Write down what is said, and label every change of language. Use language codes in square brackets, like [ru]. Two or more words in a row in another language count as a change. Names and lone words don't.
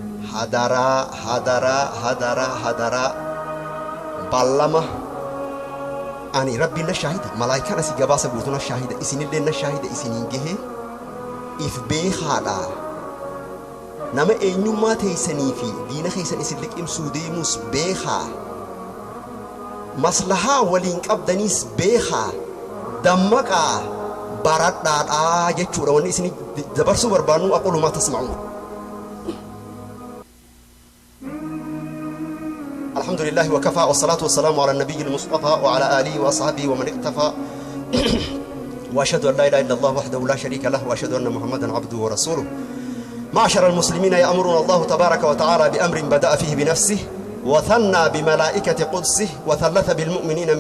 [om] hadaraa ballama ani rabbiin na shaahida malaayikaan asii gabaasa guutuu na shaahida isinillee na shaahida isiniin gahee if beekaadha nama eenyummaa teessanii fi diina keessan isin liqimsuu deemus beekaa maslahaa waliin qabdaniis beekaa dammaqaa baradhaadhaa jechuudha wanni isin dabarsuu barbaannu aqulu maa tasma'uun [ar] الحمد لله وكفى والصلاة والسلام على النبي المصطفى وعلى آله وأصحابه ومن اقتفى وأشهد أن لا إله إلا الله وحده لا شريك له وأشهد أن محمدا عبده ورسوله معشر المسلمين يأمرنا الله تبارك وتعالى بأمر بدأ فيه بنفسه وثنى بملائكة قدسه وثلث بالمؤمنين من